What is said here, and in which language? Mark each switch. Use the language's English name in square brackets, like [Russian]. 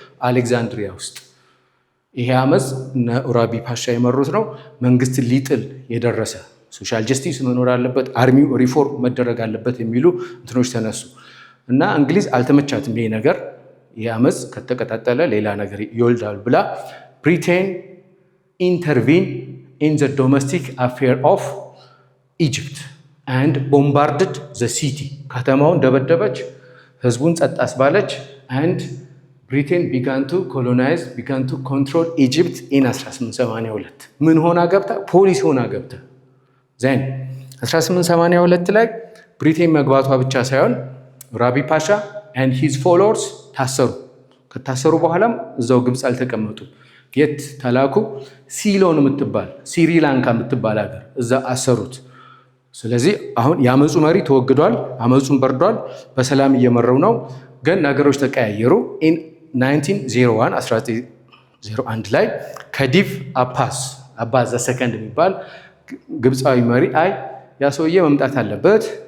[Amharic] አሌክዛንድሪያ ውስጥ። ይሄ አመፅ ኡራቢ ፓሻ የመሩት ነው። መንግስት ሊጥል የደረሰ ሶሻል ጀስቲስ መኖር አለበት፣ አርሚው ሪፎርም መደረግ አለበት የሚሉ እንትኖች ተነሱ እና እንግሊዝ አልተመቻትም ይሄ ነገር። ይሄ አመፅ ከተቀጣጠለ ሌላ ነገር ይወልዳል ብላ ብሪቴን ኢንተርቪን [English] in the domestic affair of Egypt and bombarded the city. [Amharic] ከተማውን ደበደበች፣ ህዝቡን ጸጥ አስባለች [English] and Britain began to colonize, began to control Egypt in 1882. [Amharic] ምን ሆና ገብታ? ፖሊስ ሆና ገብታ። then 1882 ላይ ብሪቴን መግባቷ ብቻ ሳይሆን ኡራቢ ፓሻ [English] and his followers [Amharic] ታሰሩ። ከታሰሩ በኋላም እዛው ግብጽ አልተቀመጡም። የት ተላኩ? ሲሎን የምትባል ስሪላንካ የምትባል ሀገር እዛ አሰሩት። ስለዚህ አሁን የአመፁ መሪ ተወግዷል፣ አመፁን በርዷል፣ በሰላም እየመረው ነው። ግን ነገሮች ተቀያየሩ። ኢን 1901 ላይ ከዲቭ አባስ ዘ ሰከንድ የሚባል ግብፃዊ መሪ አይ ያ ሰውዬ መምጣት አለበት፣